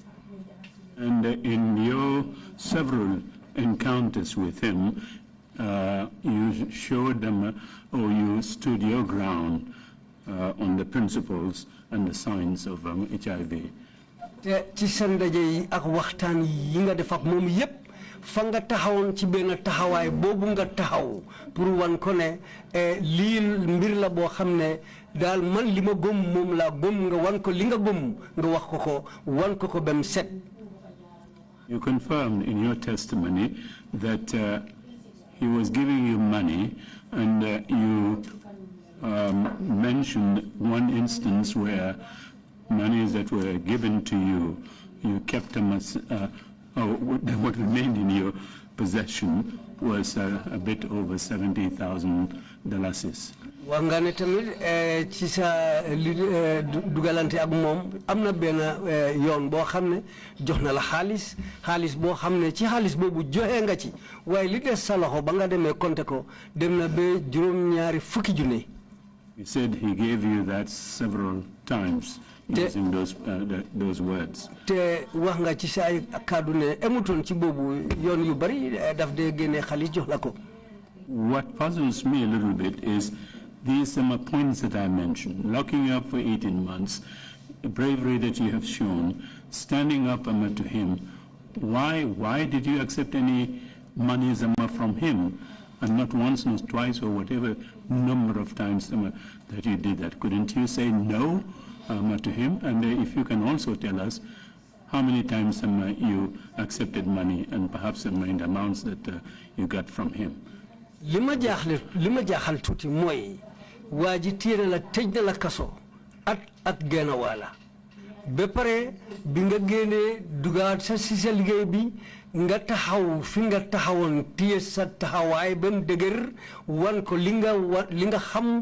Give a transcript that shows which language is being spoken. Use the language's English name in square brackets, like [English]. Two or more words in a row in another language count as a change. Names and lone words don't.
[English] And in your several encounters with him, you showed them, or you stood your ground on the principles and the science of HIV. [Wolof] te ci sa ndaje yi ak waxtaan yi nga def ak moom yépp fa nga taxawoon ci benn taxawaay boobu nga taxaw pour wan ko ne lii mbir la boo xam ne daal man li ma gëm moom laa gëm nga wan ko li nga gëm nga wax ko wan ko ba mu set. [English] You confirmed in your testimony that he was giving you money, and you mentioned one instance where monies that were given to you, you kept them as, what remained in your possession was a bit over $70,000. [Wolof] Wangane tamit ci sa dugalante ak moom am na benn yoon boo xam ne jox na la xaalis boo xam ne ci xaalis boobu joxe nga ci waaye li des sa loxo ba nga demee compter ko dem na ba juróom-ñaari fukki junne. [English] He said he gave you that several times using those words. [Wolof] Te wax nga ci sa ay kàddu ne emutoon ci boobu yoon yu bari daf dee génne xaalis jox la ko. [English] What puzzles me a little bit is these points that I mentioned: locking you up for 18 months, the bravery that you have shown, standing up to him. Why did you accept any money from him, and not once, not twice, or whatever number of times that you did that? Couldn't you say no to him? And if you can also tell us how many times you accepted money, and perhaps in the amounts that you got from him. [Wolof] Lima jaaxal tuuti mooy waa ji téere la tëj na la kaso at genn wala ba pare bi nga génnee dugaat sa si sa liggéey bi nga taxaw fi nga taxawoon téye sa taxawaay ba mu dëgër wan ko li nga xam